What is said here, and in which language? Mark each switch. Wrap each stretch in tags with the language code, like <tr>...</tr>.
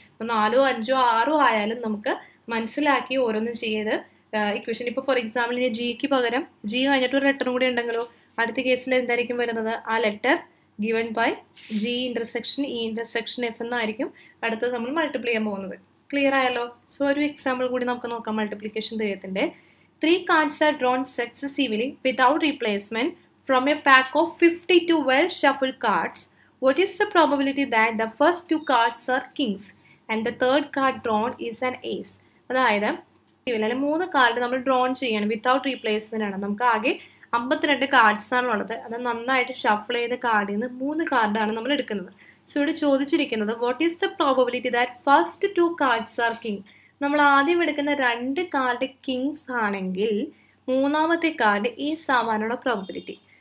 <ml>ഇപ്പോൾ 4, 5, 6 ആയാലും നമുക്ക് മനസ്സിലാക്കി ഓരോന്നും ചെയ്ത് ഇക്വേഷൻ. ഇപ്പോൾ ഫോർ എക്സാമ്പിൾ ഇനി ജിക്ക് പകരം ജി കഴിഞ്ഞിട്ട് ഒരു ലെറ്ററും കൂടി ഉണ്ടെങ്കിലോ അടുത്ത കേസിൽ എന്തായിരിക്കും വരുന്നത്? ആ letter given by G intersection E intersection F എന്നായിരിക്കും അടുത്തത് നമ്മൾ മൾട്ടിപ്ലൈ ചെയ്യാൻ പോകുന്നത്. ക്ലിയർ ആയല്ലോ? സോ ഒരു എക്സാമ്പിൾ കൂടി നമുക്ക് നോക്കാം multiplication തിയറത്തിൻ്റെ.</ml> <en>3 cards are drawn successively without replacement from a pack of 52 well shuffled cards. What is the probability that the first 2 cards are kings and the third card drawn is an ace?</en> <ml>അതായത് 3 card നമ്മൾ drone ചെയ്യണം without replacement ആണ്. നമുക്ക് ആകെ 52 cards ആണുള്ളത്. അത് നന്നായിട്ട് shuffle ചെയ്ത കാർഡിൽ നിന്ന് 3 കാർഡാണ് നമ്മൾ എടുക്കുന്നത്.</ml> <en>so</en> <ml>ഇവിടെ ചോദിച്ചിരിക്കുന്നത്</ml> <en>What is the probability that first 2 cards are king.</en> <ml>നമ്മൾ ആദ്യം എടുക്കുന്ന 2 കാർഡ് കിങ്സ് ആണെങ്കിൽ മൂന്നാമത്തെ കാർഡ് ഈസ് ആവാനുള്ള പ്രോബബിലിറ്റി.</ml>